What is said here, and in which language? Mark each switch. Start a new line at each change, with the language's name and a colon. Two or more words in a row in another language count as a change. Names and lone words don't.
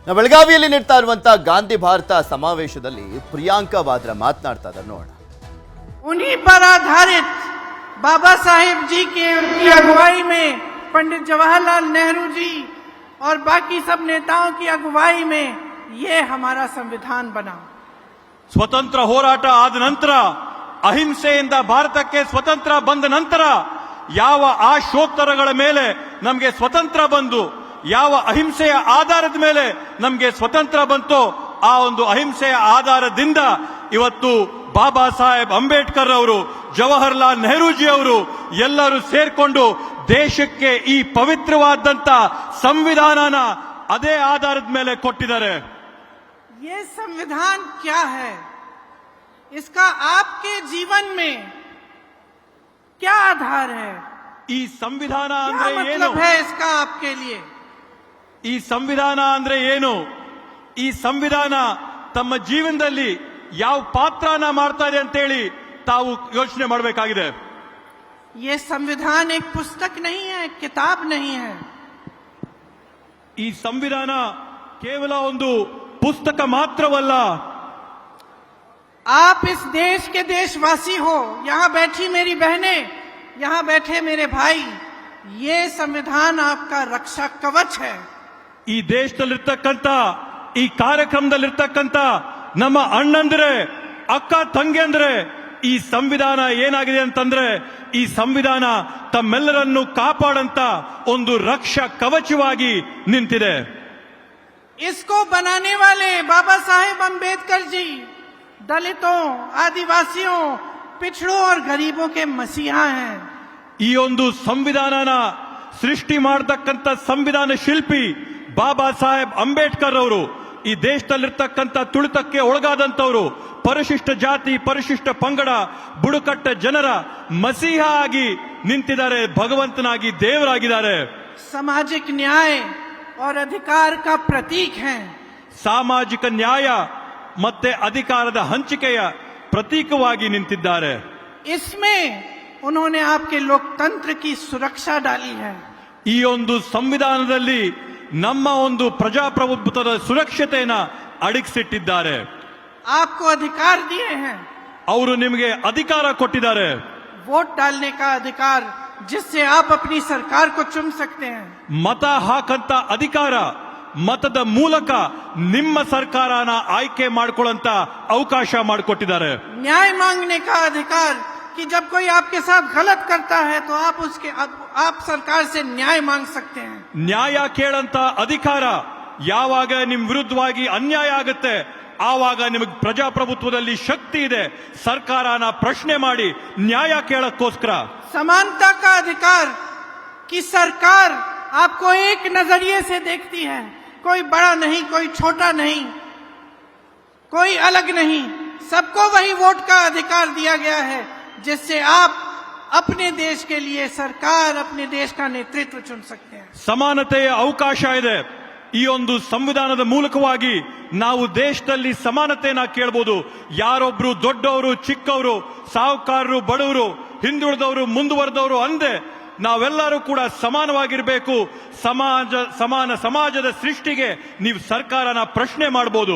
Kannada: ಬೆಳಗಾವಿಯಲ್ಲಿ ನಡೆತಾ ಇರುವಂತ ಗಾಂಧಿ ಭಾರತ ಸಮಾವೇಶದಲ್ಲಿ ಪ್ರಿಯಾಂಕಾ ವಾದ್ರಾ ಮಾತನಾಡ್ತಾ ಇದ್ದಾರೆ ನೋಡೋಣ.
Hindi: उन्हीं पर आधारित बाबा साहेब जी की अगुवाई में पंडित जवाहरलाल नेहरू जी और बाकी सब नेताओं की अगुवाई में ये हमारा संविधान बना.
Kannada: ಸ್ವತಂತ್ರ ಹೋರಾಟ ಆದ ನಂತರ ಅಹಿಂಸೆಯಿಂದ ಭಾರತಕ್ಕೆ ಸ್ವತಂತ್ರ ಬಂದ ನಂತರ ಯಾವ ಆಶೋತ್ತರಗಳ ಮೇಲೆ ನಮಗೆ ಸ್ವತಂತ್ರ ಬಂದು ಯಾವ ಅಹಿಂಸೆಯ ಆಧಾರದ ಮೇಲೆ ನಮಗೆ ಸ್ವತಂತ್ರ ಬಂತೋ ಆ ಒಂದು ಅಹಿಂಸೆಯ ಆಧಾರದಿಂದ ಇವತ್ತು ಬಾಬಾ ಸಾಹೇಬ್ ಅಂಬೇಡ್ಕರ್ ಅವರು ಜವಾಹರ್ಲಾಲ್ ನೆಹರೂಜಿ ಅವರು ಎಲ್ಲರೂ ಸೇರ್ಕೊಂಡು ದೇಶಕ್ಕೆ ಈ ಪವಿತ್ರವಾದಂತ ಸಂವಿಧಾನನ ಅದೇ ಆಧಾರದ ಮೇಲೆ ಕೊಟ್ಟಿದ್ದಾರೆ.
Hindi: ये संविधान क्या है, इसका आपके जीवन में क्या आधार है,
Kannada: ಈ ಸಂವಿಧಾನ
Hindi: क्या
Kannada: ಅಂದ್ರೆ ಏನು,
Hindi: मतलब है इसका आपके लिए?
Kannada: ಈ ಸಂವಿಧಾನ ಅಂದ್ರೆ ಏನು, ಈ ಸಂವಿಧಾನ ತಮ್ಮ ಜೀವನದಲ್ಲಿ ಯಾವ ಪಾತ್ರನ ಮಾಡ್ತಾ ಇದೆ ಅಂತೇಳಿ ತಾವು ಯೋಚನೆ ಮಾಡಬೇಕಾಗಿದೆ.
Hindi: ये संविधान एक पुस्तक नहीं है, एक किताब नहीं है.
Kannada: ಈ ಸಂವಿಧಾನ ಕೇವಲ ಒಂದು ಪುಸ್ತಕ ಮಾತ್ರವಲ್ಲ.
Hindi: आप इस देश के देशवासी हो, यहाँ बैठी मेरी बहनें, यहाँ बैठे मेरे भाई, ये संविधान आपका रक्षा कवच है.
Kannada: ಈ ದೇಶದಲ್ಲಿರ್ತಕ್ಕಂಥ ಈ ಕಾರ್ಯಕ್ರಮದಲ್ಲಿರ್ತಕ್ಕಂಥ ನಮ್ಮ ಅಣ್ಣಂದ್ರೆ ಅಕ್ಕ ತಂಗಿಯಂದ್ರೆ ಈ ಸಂವಿಧಾನ ಏನಾಗಿದೆ ಅಂತಂದ್ರೆ ಈ ಸಂವಿಧಾನ ತಮ್ಮೆಲ್ಲರನ್ನು ಕಾಪಾಡಂತ ಒಂದು ರಕ್ಷಾ ಕವಚವಾಗಿ ನಿಂತಿದೆ.
Hindi: इसको बनाने वाले बाबा साहेब अंबेडकर जी दलितों, आदिवासियों, पिछड़ों और गरीबों के मसीहा हैं.
Kannada: ಈ ಒಂದು ಸಂವಿಧಾನನ ಸೃಷ್ಟಿ ಮಾಡತಕ್ಕಂಥ ಸಂವಿಧಾನ ಶಿಲ್ಪಿ ಬಾಬಾ ಸಾಹೇಬ್ ಅಂಬೇಡ್ಕರ್ ಅವರು ಈ ದೇಶದಲ್ಲಿರ್ತಕ್ಕಂಥ ತುಳಿತಕ್ಕೆ ಒಳಗಾದಂತವರು, ಪರಿಶಿಷ್ಟ ಜಾತಿ, ಪರಿಶಿಷ್ಟ ಪಂಗಡ, ಬುಡಕಟ್ಟ ಜನರ ಮಸೀಹ ಆಗಿ ನಿಂತಿದ್ದಾರೆ, ಭಗವಂತನಾಗಿ ದೇವರಾಗಿದ್ದಾರೆ.
Hindi: सामाजिक न्याय और अधिकार का प्रतीक हैं.
Kannada: ಸಾಮಾಜಿಕ ನ್ಯಾಯ ಮತ್ತೆ ಅಧಿಕಾರದ ಹಂಚಿಕೆಯ ಪ್ರತೀಕವಾಗಿ ನಿಂತಿದ್ದಾರೆ.
Hindi: इसमें उन्होंने आपके लोकतंत्र की सुरक्षा डाली है.
Kannada: ಈ ಒಂದು ಸಂವಿಧಾನದಲ್ಲಿ ನಮ್ಮ ಒಂದು ಪ್ರಜಾಪ್ರಭುತ್ವದ ಸುರಕ್ಷತೆಯನ್ನ ಅಡಗಿಸಿಟ್ಟಿದ್ದಾರೆ.
Hindi: आपको अधिकार दिए हैं,
Kannada: ಅವರು ನಿಮಗೆ ಅಧಿಕಾರ ಕೊಟ್ಟಿದ್ದಾರೆ.
Hindi: वोट डालने का अधिकार, जिससे आप अपनी सरकार को चुन सकते हैं.
Kannada: ಮತ ಹಾಕಂತ ಅಧಿಕಾರ, ಮತದ ಮೂಲಕ ನಿಮ್ಮ ಸರ್ಕಾರನ ಆಯ್ಕೆ ಮಾಡಿಕೊಳ್ಳಂತ ಅವಕಾಶ ಮಾಡಿಕೊಟ್ಟಿದ್ದಾರೆ.
Hindi: न्याय मांगने का अधिकार, कि जब कोई आपके साथ गलत करता है तो आप सरकार से न्याय मांग सकते हैं.
Kannada: ನ್ಯಾಯ ಕೇಳಂತ ಅಧಿಕಾರ, ಯಾವಾಗ ನಿಮ್ ವಿರುದ್ಧವಾಗಿ ಅನ್ಯಾಯ ಆಗುತ್ತೆ ಆವಾಗ ನಿಮಗೆ ಪ್ರಜಾಪ್ರಭುತ್ವದಲ್ಲಿ ಶಕ್ತಿ ಇದೆ, ಸರ್ಕಾರನ ಪ್ರಶ್ನೆ ಮಾಡಿ ನ್ಯಾಯ ಕೇಳಕ್ಕೋಸ್ಕರ.
Hindi: समानता का अधिकार, कि सरकार आपको एक नजरिए से देखती है, कोई बड़ा नहीं, कोई छोटा नहीं, कोई अलग नहीं, सबको वही वोट का अधिकार दिया गया है, जिससे आप अपने देश के लिए सरकार, अपने देश का नेतृत्व चुन सकते हैं.
Kannada: ಸಮಾನತೆಯ ಅವಕಾಶ ಇದೆ. ಈ ಒಂದು ಸಂವಿಧಾನದ ಮೂಲಕವಾಗಿ ನಾವು ದೇಶದಲ್ಲಿ ಸಮಾನತೆಯನ್ನ ಕೇಳಬಹುದು. ಯಾರೊಬ್ರು ದೊಡ್ಡವರು, ಚಿಕ್ಕವರು, ಸಾಹುಕಾರರು, ಬಡವರು, ಹಿಂದುಳಿದವರು, ಮುಂದುವರೆದವರು ಅಂದೆ ನಾವೆಲ್ಲರೂ ಕೂಡ ಸಮಾನವಾಗಿರಬೇಕು. ಸಮಾನ ಸಮಾಜದ ಸೃಷ್ಟಿಗೆ ನೀವು ಸರ್ಕಾರನ ಪ್ರಶ್ನೆ ಮಾಡಬಹುದು.